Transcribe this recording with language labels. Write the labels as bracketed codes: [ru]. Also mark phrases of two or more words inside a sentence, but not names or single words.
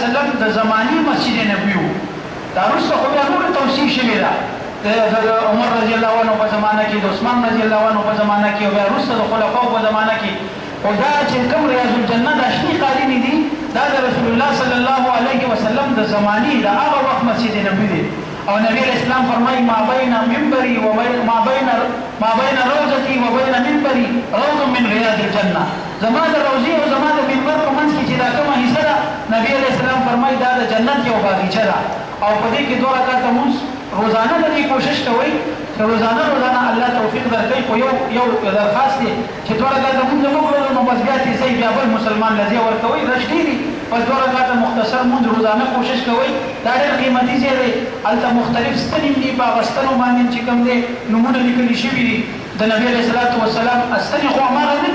[ps] وسلم د زماني مسجد نبوي و دا وروسته خو بیا نورې توسیع شوې ده د عمر [ar] رضی الله عنه [ps] په زمانه کې د عثمان [ar] رضی الله عنه [ps] په زمانه کې او بیا وروسته د خلفاو په زمانه کې او دا چې کوم ریاض الجنه دا شنې قالینې دي دا د رسول الله [ar] صلی الله علیه وسلم [ps] د زماني د هغه وخت مسجد نبوي دی او نبی اسلام فرمایي [ar] ما بین منبری و ما بین روضتی و بین منبری روض من ریاض الجنه [ps] زما د روضې او زما د منبر په منځ کې چې دا کومه حصه ده نبی اسلام فرمایي دا د جنت یو باغچه ده او په دې کې 2 رکعاته مونځ روزانه د دې کوشش کوئ چې روزانه الله توفیق درکړي خو یو درخواست دی چې 2 رکعاته مونځ وکړو نو بس بیا چې بیا بل مسلمان لږه ورکوي رښتې دي بس 2 رکعاته مختصر مونځ روزانه کوشش کوئ دا ډېر قیمتي ځای دی هلته مختلف ستنې دي په هغه ستنو باندې چې کوم دی نومونه لیکلي شوي دي د نبی [ar] علیه الصلاة والسلام [ps] ستنې خو هماغه نه